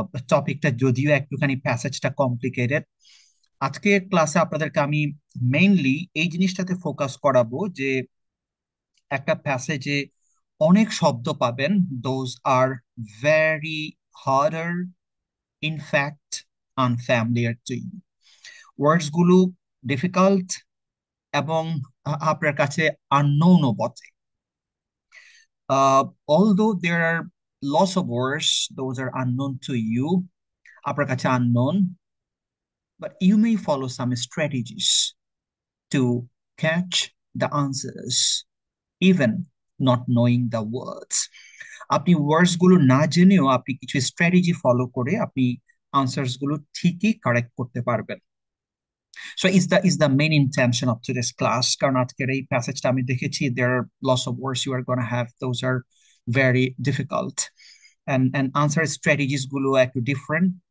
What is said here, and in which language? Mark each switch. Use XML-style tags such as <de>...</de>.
<bn>টপিকটা যদিও একটুখানি প্যাসেজটা কমপ্লিকেটেড, আজকে ক্লাসে আপনাদেরকে আমি মেইনলি এই জিনিসটাতে ফোকাস করাবো যে একটা প্যাসেজে অনেক শব্দ পাবেন, those are very harder, in fact unfamiliar to you. ওয়ার্ডস গুলো ডিফিকাল্ট এবং আপনার কাছে আননোনও বটে।</bn> <en>Although there are lots of words, those are unknown to you, আপনার কাছে unknown, but you may follow some strategies to catch the answers, even not knowing the words.</en> <bn>আপনি ওয়ার্ডস গুলো না জেনেও আপনি কিছু স্ট্র্যাটেজি ফলো করে আপনি আনসার্স গুলো ঠিকই কারেক্ট করতে পারবেন।</bn> <en>So is the main intention of today's class, কারণ আজকের এই প্যাসেজটা আমি দেখেছি there are lots of words you are gonna have, those are very difficult, and answer strategies গুলো একটু ডিফারেন্ট।</en>